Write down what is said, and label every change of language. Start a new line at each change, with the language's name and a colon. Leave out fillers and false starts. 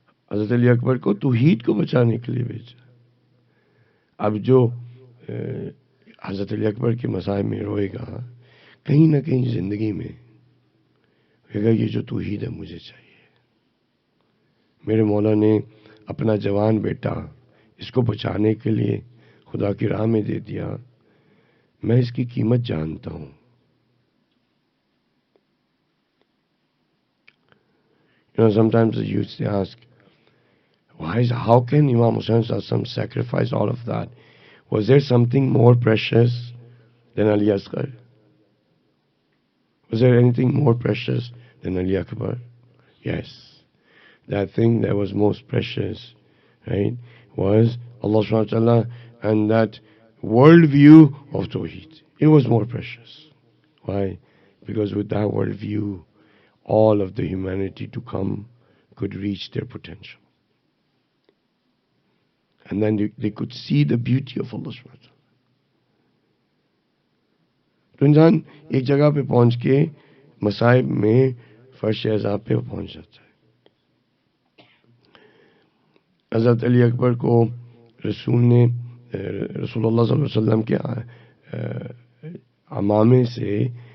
Urdu: حضرت علی اکبر کو توحید کو بچانے کے لیے بھیجا. اب جو حضرت علی اکبر کے مصائب میں روئے گا، کہیں نہ کہیں زندگی میں کہے گا یہ جو توحید ہے مجھے چاہیے. میرے مولا نے اپنا جوان بیٹا اس کو بچانے کے لیے خدا کی راہ میں دے دیا، میں اس کی قیمت جانتا ہوں.
English: Sometimes you used to ask, how can Imam Hussain Sassam sacrifice all of that? Was there something more precious than Ali Asghar? Was there anything more precious than Ali Akbar? Yes. That thing that was most precious, right, was Allah subhanahu wa ta'ala and that world view of Tawheed. It was more precious. Why? Because with that world view, all of the humanity to come could reach their potential. And then they could see the beauty of Allah subhanahu wa ta'ala.
Urdu: تو انسان ایک جگہ پہ پہنچ کے مصائب میں فرش عذاب پہ پہنچ جاتا ہے. حضرت علی اکبر کو رسول نے رسول اللہ صلی اللہ علیہ وسلم کے عمامے سے